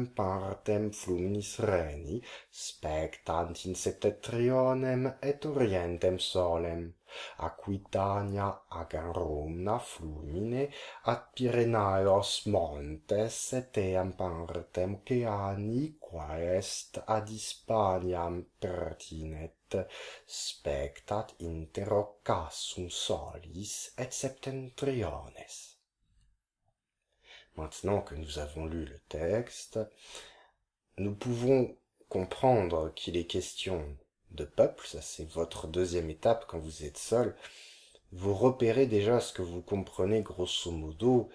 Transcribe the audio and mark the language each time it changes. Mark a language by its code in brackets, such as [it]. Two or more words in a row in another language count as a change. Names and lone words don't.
[la] partem fluminis Reni, spectant in septentrionem et orientem solem, Aquitania agarumna flumine ad Pyrenaeos montes et eam partem Oceani qua est ad Hispaniam pertinet, spectat inter ocassum solis et septentriones. [fr] Maintenant que nous avons lu le texte, nous pouvons comprendre qu'il est question de peuple. Ça c'est votre deuxième étape quand vous êtes seul. Vous repérez déjà ce que vous comprenez grosso modo.